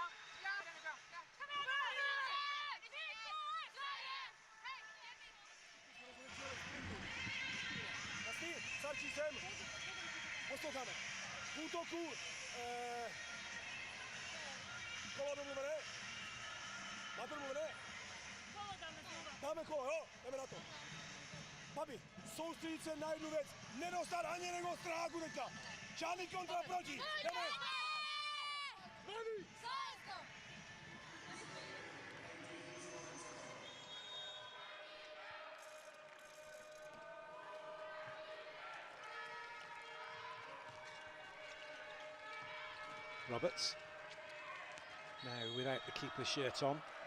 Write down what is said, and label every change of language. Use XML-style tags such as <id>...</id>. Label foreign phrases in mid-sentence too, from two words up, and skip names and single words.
<da>Ja, den er klar. Ja. Kom igen.</da> <cs>Jasný, starčí sem. Posloucháme. V útoku. Kolo domluvené. Máte domluvené? Dáme kolo, jo? Jdeme na to. Babi, soustředit se na jednu věc. Nedostat ani jednoho stráku teďka. Žádný kontra proti. Jdeme. Babi.</cs> <en>Roberts, now without the keeper's shirt on.</en>